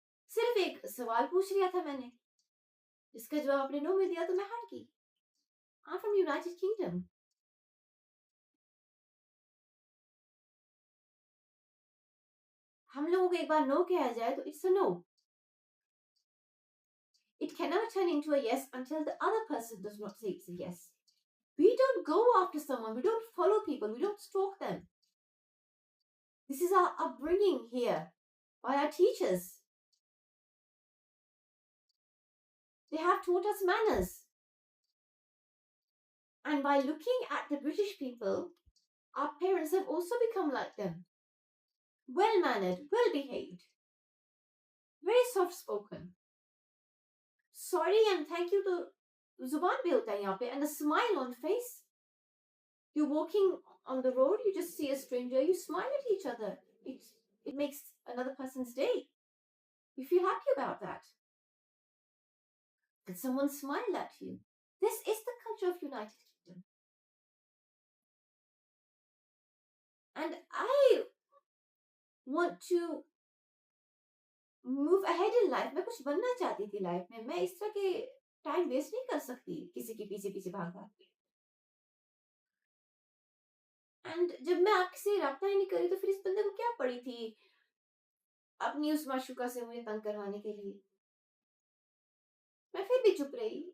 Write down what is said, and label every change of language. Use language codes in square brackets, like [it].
[hi] सिर्फ एक सवाल पूछ लिया था मैंने, जिसका जवाब आपने नो में दिया, तो मैं हट गई। [en] I from United Kingdom. [hi] हम लोगों को एक बार नो किया जाए तो [en] It's a no. It can never turn into a yes until the other person does not say it's a yes. We don't go after someone, we don't follow people, we don't stalk them. This is our upbringing here by our teachers. They have taught us manners. And by looking at the British people, our parents have also become like them. Well mannered, well behaved, very soft spoken. Sorry and thank you to [hi] जुबान पे होता है यहाँ पे, [en] and a smile on face. You're walking on the road, you just see a stranger, you smile at each other. It makes another person's day. You feel happy about that. That someone smiled at you. This is the culture of United Kingdom. And I want to move ahead in life. [hi] मैं कुछ बनना चाहती थी life में. मैं इस तरह के टाइम वेस्ट नहीं कर सकती किसी के पीछे पीछे भाग भाग के. एंड जब मैं आपसे रब्ता ही नहीं करी तो फिर इस बंदे को क्या पड़ी थी अपनी उस माशूका से मुझे तंग करवाने के लिए. मैं फिर भी चुप रही.